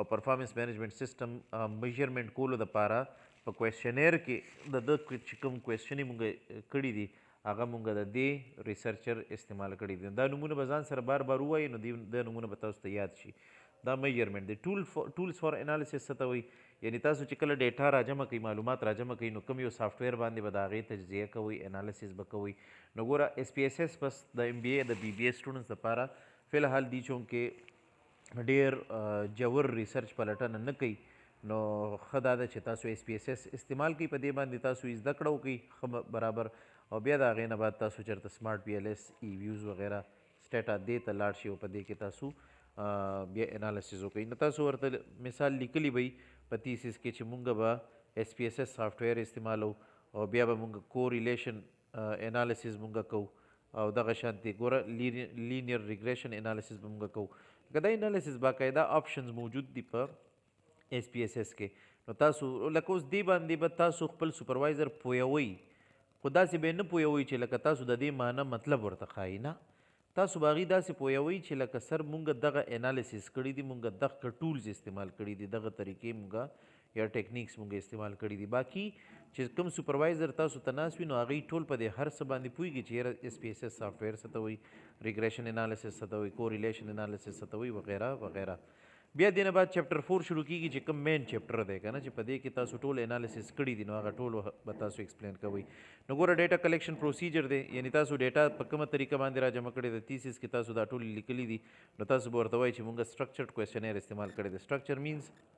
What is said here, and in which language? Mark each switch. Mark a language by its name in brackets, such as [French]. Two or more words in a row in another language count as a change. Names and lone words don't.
[English] performance management system [Pashto] میجرمنټ کولو دپاره په کویسچنیر کې د چې کوم کویسچنې مونږ کړي دي هغه مونږ د دې ریسرچر استعمال کړي دي دا نمونه به ځان سره بار بار ووایي نو د نمونه به تاسو ته یاد شي دا میجرمنټ دی [English] tools for analysis [Pashto] څه ته وایي یعنی تاسو چې کله ډیټا راجمع کوئ معلومات راجمع کوئ نو کوم یو سافټویر باندې به د هغې تجزیه کوئ انالیسس به کوئ نو ګوره اس پی ایس ایس بس د ایم بی اے د بی بی اے سټوډنټس دپاره فی الحال دی چونکې ډېر جوور ریسرچ پلټنه نه کوي نو ښه دا ده چې تاسو اس پی ایس ایس استعمال کوئ په دې باندې تاسو زده کړه وکړئ ښه برابر او بیا د هغې نه بعد تاسو چېرته سمارټ پی ایل ایس ای ویوز وغیره سټیټا دې ته لاړ شي او په دې کې تاسو بیا انالیسز وکړئ نو تاسو ورته مثال لیکلی به په تیسیس کې چې مونږ به اس پی ایس ایس سافټویر استعمالو او بیا به مونږ [English] correlation analysis [Pashto] مونږ کوو او دغه شانتې ګوره [English] linear regression analysis [Pashto] به مونږ کوو لکه دا انالیسز باقاعده آپشنز موجود دي په اس پی ایس ایس کې نو تاسو لکه اوس دې باندې به تاسو خپل سوپروایزر پویوئ خو داسې به نه پویوئ چې لکه تاسو د دې معنی مطلب ورته ښایي نه تاسو به هغې داسې پویوئ چې لکه سر مونږ دغه انالیسس کړي دي مونږ دغه ټولز استعمال کړي دي دغه طریقې مونږ یا ټیکنیکس مونږ استعمال کړي دي باقي چې کوم سوپروایزر تاسو ته ناست وي نو هغې ټول په دې هر څه باندې پوهېږي چې یاره اس پی ایس ایس سافټویر څه ته وایي [English] regression analysis [Pashto] څه ته وایي [English] correlation analysis [Pashto] څه ته وایي وغیره وغیره بیا دې نه بعد چیپټر 4 شروع کېږي چې کوم [English] main chapter [Pashto] دی که نه چې په دې کې تاسو ټول انالیسس کړي دي نو هغه ټول به تاسو ایکسپلین کوئ نو ګوره [English] data collection procedure [Pashto] دی یعنی تاسو ډیټا په کومه طریقه باندې را جمع کړی د تیسیس کې تاسو دا ټول لیکلي دي نو تاسو به ورته وایئ چې مونږ [English] structured questionnaire [Pashto] استعمال کړی دی [English] structure means